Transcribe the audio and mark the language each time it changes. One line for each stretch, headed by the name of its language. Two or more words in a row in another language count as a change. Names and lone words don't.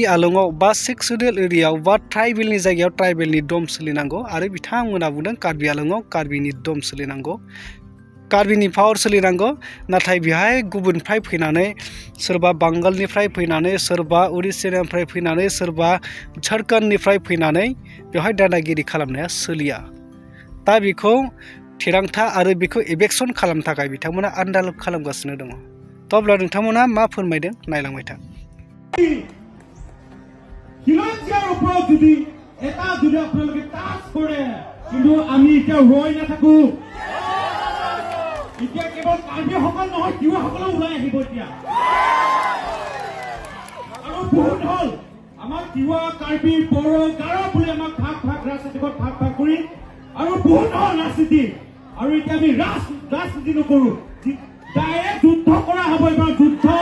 Bodo: आलंआव बा
English: six schedule
Bodo: एरियायाव बा ट्राइबेलनि जायगायाव ट्राइबेलनि दम सोलिनांगौ आरो बिथांमोना बुंदों कार्बि आलंआव कार्बिनि दम सोलिनांगौ कार्बिनि पावार सोलिनांगौ नाथाय बेहाय गुबुननिफ्राय फैनानै सोरबा बांगालनिफ्राय फैनानै सोरबा उरिस्सानिफ्राय फैनानै सोरबा झारखन्डनिफ्राय फैनानै बेवहाय दादागिरि खालामनाया सोलिया दा बेखौ थिरांथा आरो बेखौ इभेक्सन खालामनो थाखाय बिथांमोना आन्दालन खालामगासिनो दङ तो अब्ला नोंथांमोना मा फोरमायदों नायलांबाय था
Assamese: খিলঞ্জীয়াৰ ওপৰত যদি এটা যদি আপোনালোকে টাচ কৰে কিন্তু আমি এতিয়া ৰৈ নাথাকো এতিয়া কেৱল কাৰ্বিসকল নহয় তিৱাসকলো ওলাই আহিব এতিয়া আৰু বহুত হ'ল আমাৰ তিৱা কাৰ্বি বড়ো গাৰো বুলি আমাক ভাগ ভাগ ৰাজনীতিত ভাগ ভাগ কৰি আৰু বহুত হ'ল ৰাজনীতি আৰু এতিয়া আমি ৰাজনীতি নকৰোঁ ডাইৰেক্ট যুদ্ধ কৰা হ'ব এবাৰ যুদ্ধ